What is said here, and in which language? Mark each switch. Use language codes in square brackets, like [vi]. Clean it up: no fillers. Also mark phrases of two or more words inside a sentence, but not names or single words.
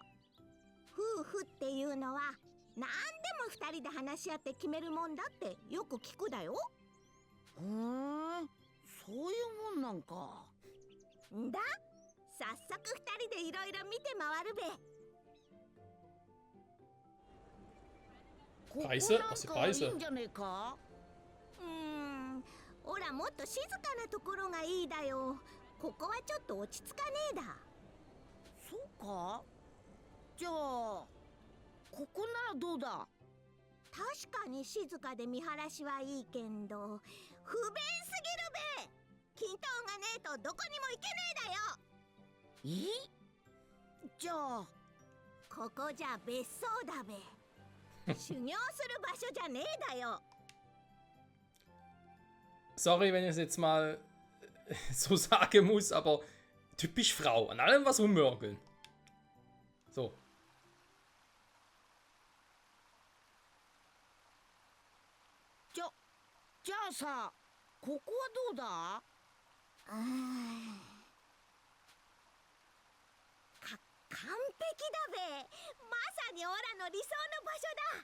[ja] 夫婦っていうのは何でも2人で話し合って決めるもんだってよく聞くだよ。そういうもんなんか。んだ、早速2人でいろいろ見て回るべ。ここなん [de] Preise? Was die [ja] かいい [de] Preise? [ja] んじゃねえか？おらもっと静かなところがいいだよ。ここはちょっと落ち着かねえだ。そうか？じゃあここならどうだ？確かに静かで見晴らしはいいけんど、不便すぎるべ。均等がねえとどこにも行けねえだよ。じゃあここじゃ別荘だべ。修行する場所じゃねえだよ。 [de] Sorry, wenn ich es jetzt mal so sagen muss, aber typisch Frau. An allem was rummörgeln. So. [ja] じゃあさ、ここはどうだ？完璧だべ。まさにオラの理想の場所だ。